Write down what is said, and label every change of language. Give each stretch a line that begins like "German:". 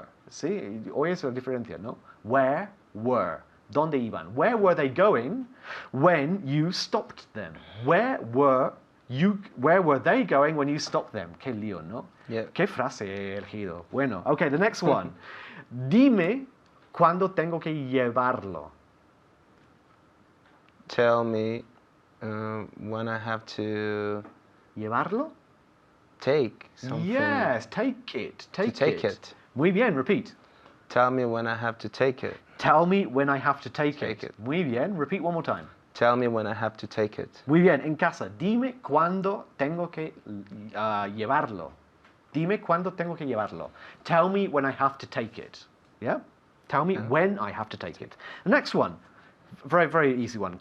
Spanish: See, hoy es la diferencia, ¿no?
English: Where were?
Spanish: ¿Dónde iban?
English: Where were they going when you stopped them? Where were they going when you stopped them?
Spanish: Qué lío, ¿no? Yeah. Qué frase he elegido. Bueno, okay,
English: the next one.
Spanish: Dime cuándo tengo que llevarlo.
English: Tell me when I have to
Spanish: ¿Llevarlo?
English: take something. Yes, take it. take it.
Spanish: Muy bien,
English: repeat. Tell me when I have to take it. Tell me when I have to take Take it. it.
Spanish: Muy bien,
English: repeat one more time. Tell me when I have to take it.
Spanish: Muy bien, en casa, dime cuándo tengo que llevarlo. Dime cuándo tengo que llevarlo.
English: Tell me when I have to take it. Yeah? Tell me when I have to take it. The next one, very, very easy one.